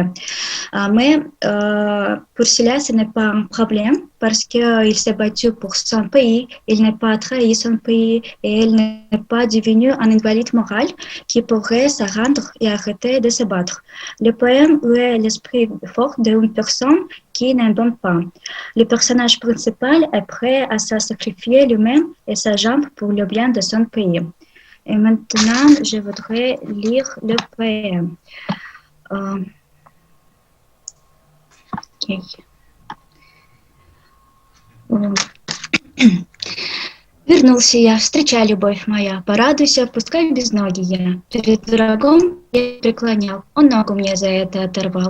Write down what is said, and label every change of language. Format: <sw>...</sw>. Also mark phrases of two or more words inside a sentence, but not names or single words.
<fr>Mais pour cela, ce n'est pas un problème parce qu'il s'est battu pour son pays, il n'a pas trahi son pays et il n'est pas devenu un invalide moral qui pourrait se rendre et arrêter de se battre. Le poème est l'esprit fort d'une personne qui n'abandonne pas. Le personnage principal est prêt à se sacrifier lui-même et sa jambe pour le bien de son pays. Et maintenant, je voudrais lire le poème. Okay.</fr> <ru>Вернулся я, встречай, любовь моя, порадуйся, пускай без ноги я. Перед врагом я преклонял, он ногу мне за это оторвал.</ru>